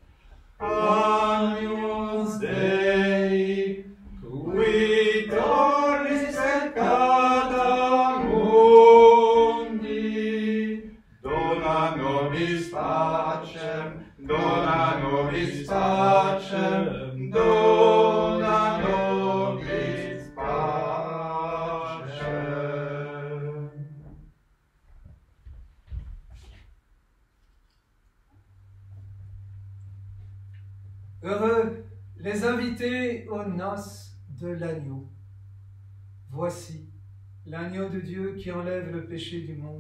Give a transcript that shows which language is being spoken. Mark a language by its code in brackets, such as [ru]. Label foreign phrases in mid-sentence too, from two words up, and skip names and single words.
[la] Agnus Dei, qui tollis peccata mundi, dona nobis pacem, dona nobis pacem, dona nobis pacem. [fr] Heureux les invités aux noces de l'agneau. Voici l'agneau de Dieu qui enlève le péché du monde.